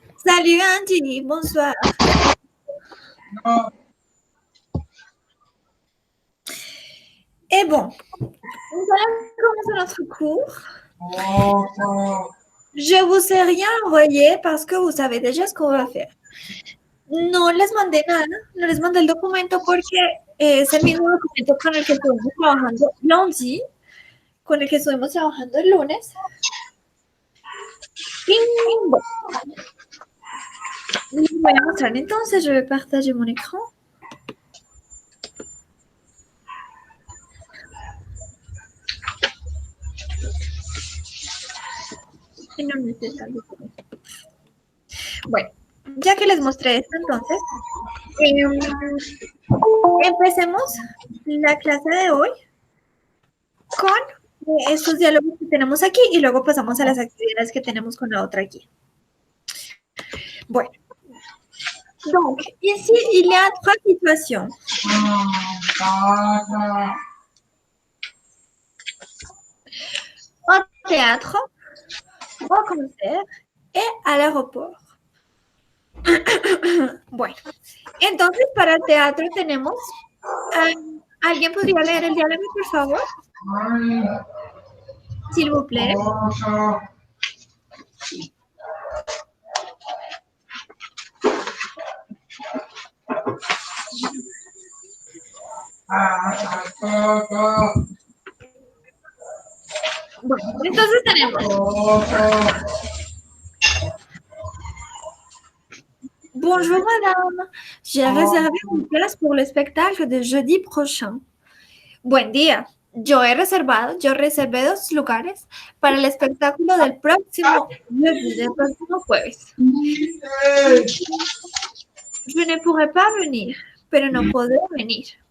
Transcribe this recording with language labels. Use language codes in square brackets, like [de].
[fr] Salut Angie, bonsoir. Et bon, nous allons commencer notre cours. Je vous ai rien envoyé parce que vous savez déjà ce qu'on va faire. [es] No les mandé nada, no les mandé el documento porque es el mismo documento con el que estuvimos trabajando lundi, con el que estuvimos trabajando el lunes. Y bueno, les voy a mostrar entonces, [fr] je vais partager mon écran. [es] Y no me sé tal vez. Bueno, ya que les mostré esto entonces, empecemos la clase de hoy con estos diálogos que tenemos aquí y luego pasamos a las actividades que tenemos con la otra aquí. [fr] Bueno, donc ici il y a trois situations. Au théâtre, au concert et à l'aéroport. [es] Bueno, entonces para el teatro tenemos... ¿Alguien podría leer el diálogo, por favor? [fr] S'il vous plaît. [es] Bueno, entonces tenemos... [fr] Bonjour madame, j'ai réservé une place pour le spectacle de jeudi prochain. [es] Buen día, yo reservé 2 lugares para el espectáculo del próximo jueves. [fr] Je ne pourrai pas venir, [es] pero no podré venir.